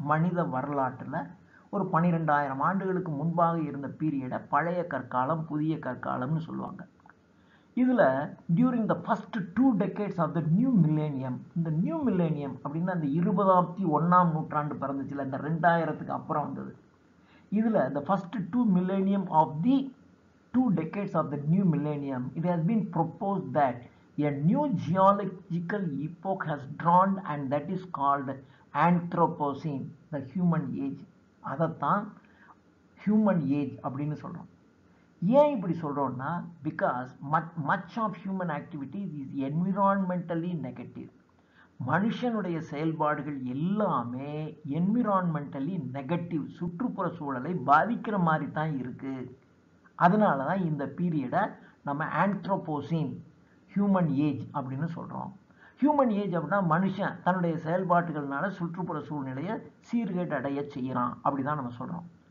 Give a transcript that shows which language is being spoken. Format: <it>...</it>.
<ta>மனித வரலாற்றில் ஒரு 12,000 ஆண்டுகளுக்கு முன்பாக இருந்த பீரியடை பழைய கற்காலம், புதிய கற்காலம்னு சொல்லுவாங்க. இதில்</ta> <en>during the first 2 decades of the new millennium,</en> <ta>இந்த நியூ மில்லேனியம் அப்படின்னா அந்த 21ஆம் நூற்றாண்டு பிறந்துச்சுல, இந்த 2000க்கு அப்புறம் வந்தது. இதில்</ta> <en>the first 2 millennium of the 2 decades of the new millennium, it has been proposed that a new geological epoch has dawned and that is called Anthropocene, the human age.</en> <ta>அதைத்தான் human age அப்படின்னு சொல்கிறோம். ஏன் இப்படி சொல்கிறோம்னா,</ta> <en>Because much of human activities is environmentally negative.</en> <ta>மனுஷனுடைய செயல்பாடுகள் எல்லாமே environmentally negative, சுற்றுப்புற சூழலை பாதிக்கிற மாதிரி தான் இருக்குது. அதனால தான் இந்த பீரியடை நம்ம ஆந்த்ரோபோசீன், ஹியூமன் ஏஜ் அப்படின்னு சொல்கிறோம். ஹியூமன் ஏஜ் அப்படின்னா மனுஷன் தன்னுடைய செயல்பாடுகள்னால சுற்றுப்புற சூழ்நிலையை சீர்கேடு அடைய செய்கிறான், அப்படி தான் நம்ம சொல்கிறோம்.</ta>